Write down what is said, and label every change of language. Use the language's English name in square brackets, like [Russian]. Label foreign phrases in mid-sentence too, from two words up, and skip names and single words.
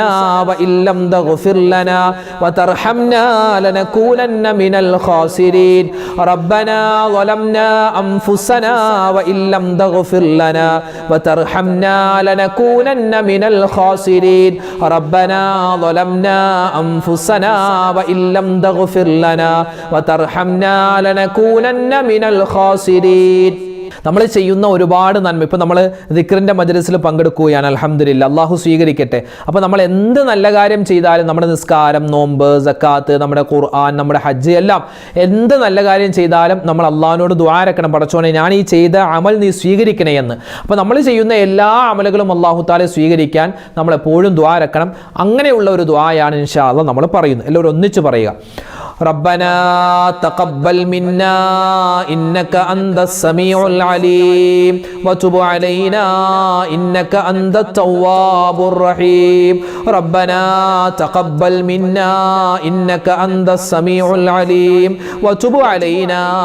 [Arabic] وإن لم تغفر لنا وترحمنا لنكونن من الخاسرين ربنا ظلمنا أنفسنا وإن لم تغفر لنا وترحمنا لنكونن من الخاسرين ربنا ظلمنا أنفسنا وإن لم تغفر لنا وترحمنا لنكونن من [Malayalam] الخاسرين നമ്മൾ ചെയ്യുന്ന ഒരുപാട് നന്മ ഇപ്പോൾ നമ്മൾ ദിക്റിൻ്റെ മജ്‌ലിസിൽ പങ്കെടുക്കുകയാണ് അൽഹംദുലില്ലാ അള്ളാഹു സ്വീകരിക്കട്ടെ അപ്പോൾ നമ്മൾ എന്ത് നല്ല കാര്യം ചെയ്താലും നമ്മുടെ നിസ്കാരം നോമ്പ് സക്കാത്ത് നമ്മുടെ ഖുർആൻ നമ്മുടെ ഹജ്ജ് എല്ലാം എന്ത് നല്ല കാര്യം ചെയ്താലും നമ്മൾ അള്ളാഹുവിനോട് ദുആ രക്കണം പടച്ചോനെ ഞാൻ ഈ ചെയ്ത അമൽ നീ സ്വീകരിക്കണേ എന്ന് അപ്പോൾ നമ്മൾ ചെയ്യുന്ന എല്ലാ അമലുകളും [Arabic] الله تعالى [Malayalam] സ്വീകരിക്കാൻ നമ്മൾ എപ്പോഴും ദുആ രക്കണം അങ്ങനെയുള്ള ഒരു ദുആയാണ് [Arabic] إن شاء الله [Malayalam] നമ്മൾ പറയുന്നത് എല്ലാവരും ഒന്നിച്ച് പറയുക [Arabic] ربنا تقبل منا إنك أنت السميع العليم وتب علينا إنك أنت التواب الرحيم ربنا تقبل منا إنك أنت السميع العليم وتب علينا